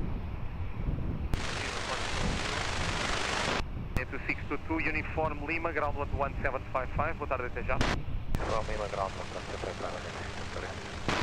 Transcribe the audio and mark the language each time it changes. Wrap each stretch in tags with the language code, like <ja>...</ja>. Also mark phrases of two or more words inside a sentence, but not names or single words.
<en>2622 Uniform Lima, ground 1755,</en> <pt>boa tarde até já.</pt> <en>Uniform Lima, ground 1755.</en>